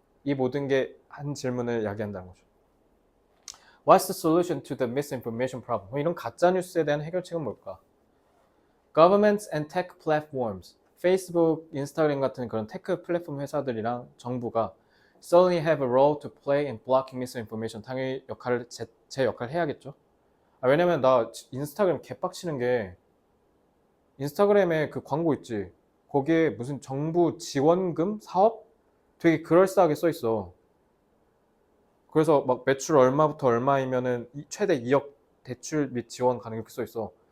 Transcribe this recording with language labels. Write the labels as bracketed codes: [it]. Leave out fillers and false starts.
[ko] 이 모든 게 한 질문을 야기한다는 거죠. [en] What's the solution to the misinformation problem? [ko] 이런 가짜 뉴스에 대한 해결책은 뭘까? [en] Governments and tech platforms, [ko] 페이스북, 인스타그램 같은 그런 테크 플랫폼 회사들이랑 정부가 [en] certainly have a role to play in blocking misinformation. [ko] 당연히 제 역할을 해야겠죠. 왜냐면 나 인스타그램 개빡치는 게 인스타그램에 그 광고 있지. 거기에 무슨 정부 지원금 사업? 되게 그럴싸하게 써 있어. 그래서 막 매출 얼마부터 얼마이면은 최대 2억 대출 및 지원 가능 이렇게 써 있어.